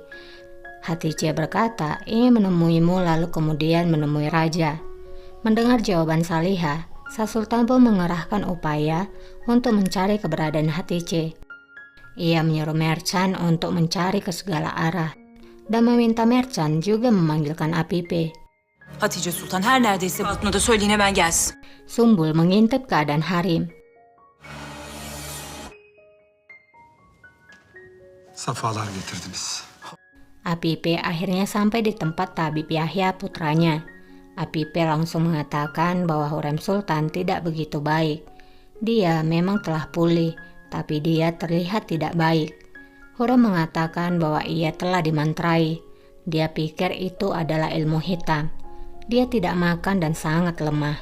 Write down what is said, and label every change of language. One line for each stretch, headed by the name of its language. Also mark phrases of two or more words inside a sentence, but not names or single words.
Indonesian: Hatice berkata ingin menemuimu lalu kemudian menemui raja. Mendengar jawaban Salihah, Shah Sultan pun mengerahkan upaya untuk mencari keberadaan Hatice. Ia menyuruh Mercan untuk mencari ke segala arah dan meminta Mercan juga memanggilkan Apipe.
Turkish: Hatice Sultan her neredeyse altına da söyleyin hemen gelsin.
Indonesian: Sumbul mengintip keadaan Harim.
Turkish: Safalar getirdiniz.
Indonesian: Apipe akhirnya sampai di tempat tabib Yahya putranya. Apipe langsung mengatakan bahwa Hurrem Sultan tidak begitu baik. Dia memang telah pulih, tapi dia terlihat tidak baik. Hurrem mengatakan bahwa ia telah dimantrai. Dia pikir itu adalah ilmu hitam. Dia tidak makan dan sangat lemah.